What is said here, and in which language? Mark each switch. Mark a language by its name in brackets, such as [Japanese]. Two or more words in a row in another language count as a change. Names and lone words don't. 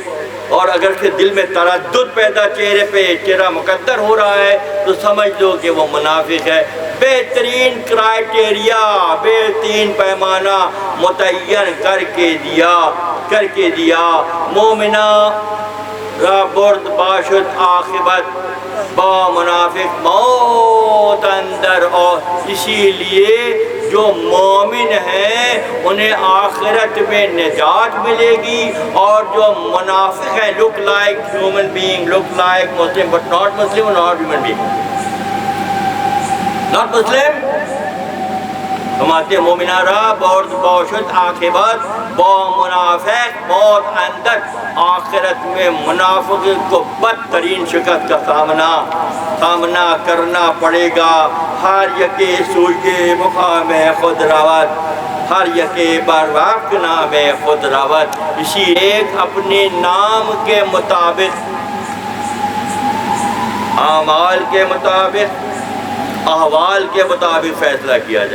[Urdu] اور اگر پھر دل میں تردد پیدا، چہرے پہ چہرہ مقدر ہو رہا ہے، تو سمجھ لو کہ وہ منافق ہے۔ بہترین کرائٹیریا، بہترین پیمانہ متعین کر کے دیا [Persian] مومنہ را برد باشد عاقبت، با منافق موت اندر، [Urdu] اور اسی لیے جو مومن ہیں انہیں آخرت میں نجات ملے گی، اور جو منافق ہیں [English] look like human being, look like Muslim but not Muslim, not human being, not Muslim۔ [Urdu] فرماتے ہیں [Persian] مومنہ را برد باشد عاقبت، با منافق موت اندر، [Urdu] آخرت میں منافق کو بدترین شکست کا سامنا کرنا پڑے گا۔ [Persian] ہر یکے سوئے مقام خود روت، ہر یکے بر وقت نام خود روت، [Urdu] اسی ایک اپنے نام کے مطابق، اعمال کے مطابق، احوال کے مطابق فیصلہ کیا جائے گا۔